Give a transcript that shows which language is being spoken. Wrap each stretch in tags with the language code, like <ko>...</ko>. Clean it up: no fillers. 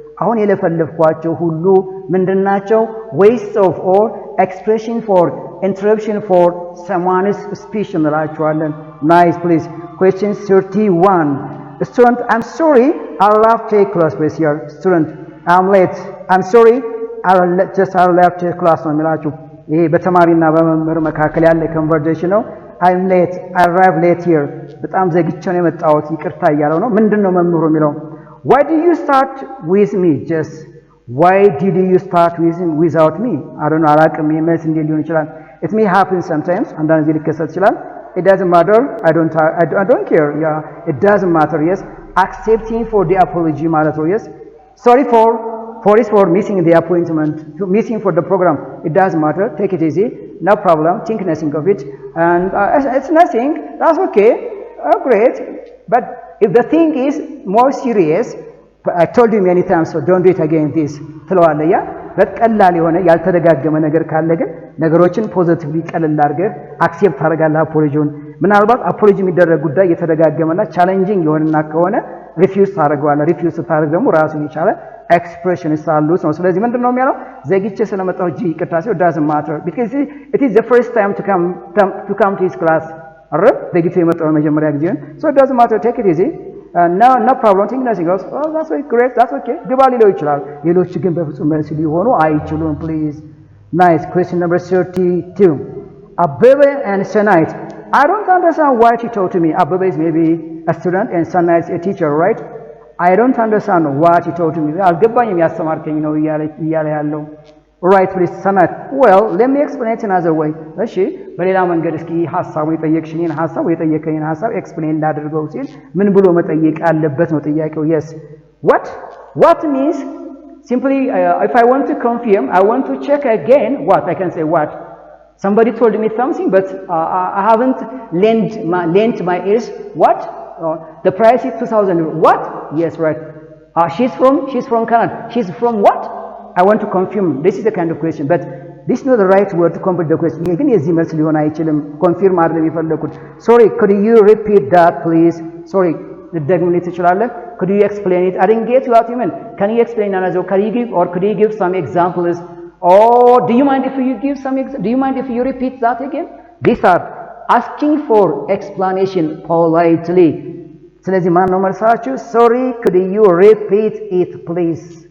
<am>አሁን የለፈለፍኳቸው ሁሉ ምንድናቸው?</am> <en>waste of or expression for interruption for someone's speech</en> <am>እንላቸዋለን።</am> <en>nice please. question 31. student, I'm sorry, I'll have to take class please here. student, I'm late. I'm sorry, I'll have to take class</en> <am>ነው የሚላችሁ። ይሄ በተማሪና በመምህር መካከል ያለ</am> <en>conversation ነው። I'm late, I arrived late here.</en> <am>በጣም ዘግቼ ነው የመጣሁት ይቅርታ እያለው ነው። ምንድነው መምህሩ የሚለው?</am> <en>why did you start with me? just why did you start without me? I don't know,</en> <am>አላቅም። መልስ እንዴት ሊሆን ይችላል?</am> <en>it may happen sometimes,</en> <am>አንዳንድ ጊዜ ሊከሰት ይችላል።</am> <en>it doesn't matter, I don't care. yeah, it doesn't matter. yes, accepting for the apology</en> <am>ማለት ነው.</am> <en>yes, sorry for missing the appointment, missing for the program. It doesn't matter, take it easy, no problem, think nothing of it, and it's nothing, that's okay. Great. But if the thing is more serious, I told you many times, so don't do it again this</en> <am>ትለዋለህ። ያ በቀላል የሆነ ያልተደጋገመ ነገር ካለ ግን ነገሮችን ፖዚቲቭሊ ቀለል አድርገህ አክሴፕት ታደርጋለህ አፖሎጂውን። ምናልባት አፖሎጂ የሚደረግ ጉዳይ የተደጋገመና ቻሌንጂንግ የሆነና ከሆነ ሪፊውዝ ታደርገዋለህ። ሪፊውዝ ስታደርግ ደግሞ ራሱን የቻለ ኤክስፕሬሽንስ አሉት ነው። ስለዚህ ምንድነው የሚያለው? ዘግቼ ስለመጣሁ እጂ ይቅርታ ሲው</am> <en>doesn't matter because it is the first time to come to his class</en> <am>አረ ዘግቼ የመጣሁ መጀመሪያ ጊዜ ነው።</am> <en>so it doesn't matter, take it easy, no problem, think nothing else. oh that's okay, great, that's okay</en> <am>ግባ ሊለው ይችላል። ሌሎች ግን በፍጹም መልስ ሊሆኑ አይችሉም። please.</am> <en>nice. question number 32. Abebe and Sanait. I don't understand what he told to me. Abebe is maybe a student and Sanait is a teacher, right? I don't understand what he told to me.</en> <am>አልገባኝም ያስተማርከኝ ነው እያለ ያለው። right please.</am> <en>Sanait, well let me explain it another way.</en> <am>እሺ በሌላ መንገድ እስኪ ሐሳቡ የጠየቅሽኝን ሐሳብ የጠየቀኝን ሐሳብ ኤክስፕሌን እንዳደርገው ሲል ምን ብሎ መጠየቅ አለበት ነው ጥያቄው።</am> <en>yes, what means simply if I want to confirm, I want to check again. what I can say, what somebody told me something but I haven't lent my ears. what the price is 2000. what? yes, right. she's from Canada. she's from what? I want to confirm. this is the kind of question, but this is not the right word to complete the question.</en> <am>ግን የዚህ መልስ ሊሆን አይችልም። ኮንፊርም አይደለም የፈለኩት።</am> <en>sorry, could you repeat that please? sorry,</en> <am>ልትደግምልኝ ትችላለህ?</am> <en>could you explain it? I didn't get what you meant. can you explain another? could you give some examples? or do you mind if you repeat that again? these are asking for explanation politely.</en> <am>ስለዚህ ማን ነው መልሳችሁ?</am> <en>sorry, could you repeat it please?</en>